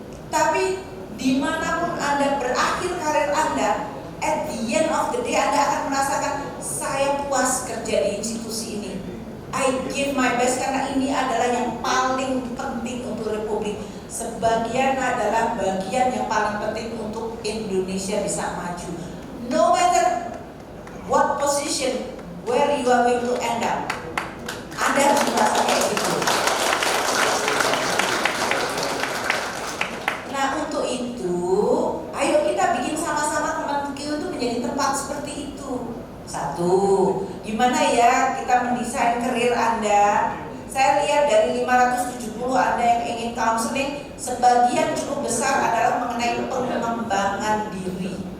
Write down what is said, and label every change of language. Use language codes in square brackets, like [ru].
[id] Tapi dimanapun Anda berakhir karir Anda, [en] at the end of the day [id] Anda akan merasakan saya puas kerja di institusi ini. [en] I give my best [id] karena ini adalah yang paling penting untuk Republik. Sebagian adalah bagian yang paling penting untuk Indonesia bisa maju. [en] No matter what position, where you are going to end up, [id] Anda harus merasa kayak gitu. Nah untuk itu, ayo kita bikin sama-sama Kemenkeu itu menjadi tempat seperti itu. Satu, gimana ya kita mendesain karir Anda? Saya lihat dari 570 Anda yang ingin counseling, sebagian cukup besar adalah mengenai pengembangan diri.